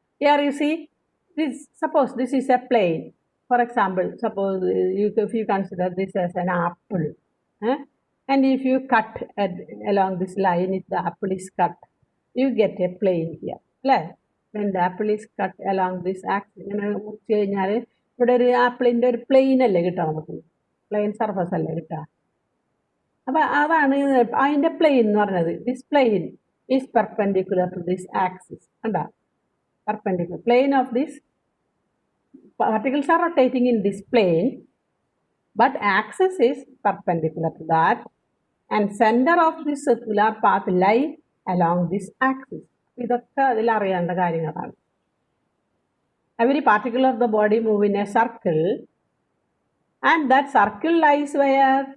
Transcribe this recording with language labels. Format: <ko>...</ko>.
<en>Here you see, suppose this is a plane. For example, suppose if you consider this as an apple, and if you cut along this line, if the apple is cut, you get a plane here. when the apple is cut along this axis.</en> <ml>ഇങ്ങനെ മുറിച്ച് കഴിഞ്ഞാൽ ഇവിടെ ഒരു ആപ്പിളിൻ്റെ ഒരു plain അല്ലേ കിട്ടുക നമുക്ക്, പ്ലെയിൻ സർഫസ് അല്ലേ കിട്ടുക. അപ്പം അതാണ് അതിൻ്റെ പ്ലെയിൻ എന്ന് പറഞ്ഞത്.</ml> <en>This plane is perpendicular to this axis.</en> <ml>കണ്ടാ,</ml> <en>perpendicular plane of this particles are rotating in this plane, but axis is perpendicular to that, and center of this circular path lie along this axis.</en> <ml>ഇതൊക്കെ അതിൽ അറിയേണ്ട കാര്യങ്ങളാണ്.</ml> <en>Every particle of the body move in a circle, and that circle lies where?</en>